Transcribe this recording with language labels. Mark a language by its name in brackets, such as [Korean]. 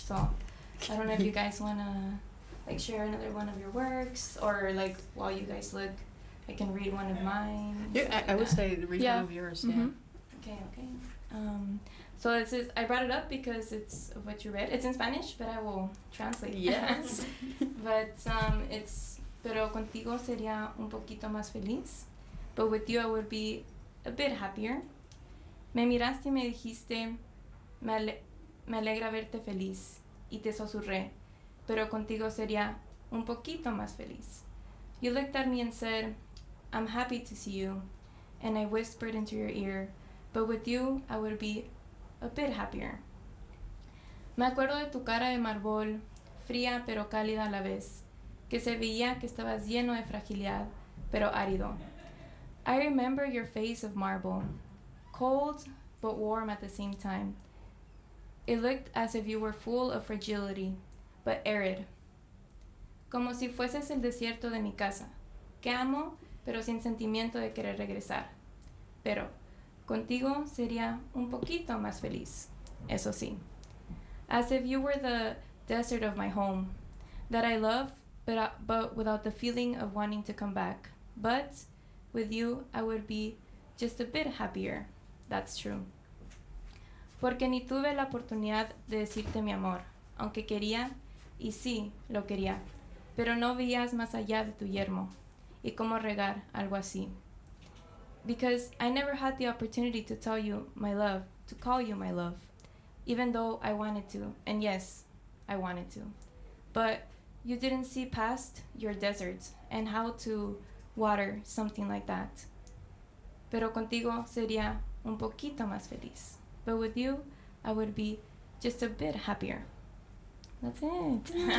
[English] So I don't know if you guys wanna like share another one of your works, or like while you guys look, I can read one of mine. Yeah, I would say read yeah. one of yours. Mm-hmm. Yeah. Okay. So this is, I brought it up because it's what you read. It's in Spanish, but I will translate. Yes. But it's, [Spanish] pero contigo sería un poquito más feliz. [English] But with you, I would be a bit happier. [Spanish] Me miraste y me dijiste, me alegra verte feliz. Y te susurré, pero contigo sería un poquito más feliz. [English] You looked at me and said, I'm happy to see you. And I whispered into your ear, but with you, I would be a bit happier. [Spanish] Me acuerdo de tu cara de mármol, fría pero cálida a la vez, que se veía que estabas lleno de fragilidad, pero árido. [English] I remember your face of marble, cold but warm at the same time. It looked as if you were full of fragility, but arid. [Spanish] Como si fueses el desierto de mi casa, que amo, pero sin sentimiento de querer regresar. Pero contigo sería un poquito más feliz, eso sí. [English] As if you were the desert of my home, that I love, but without the feeling of wanting to come back. But with you, I would be just a bit happier. That's true. [Spanish] Porque ni tuve la oportunidad de decirte mi amor, aunque quería, y sí, lo quería. Pero no veías más allá de tu yermo, y cómo regar algo así. [English] Because I never had the opportunity to tell you my love, to call you my love, even though I wanted to, and yes, I wanted to. But you didn't see past your desert and how to water something like that. [Spanish] Pero contigo sería un poquito más feliz. [English] But with you, I would be just a bit happier. That's it.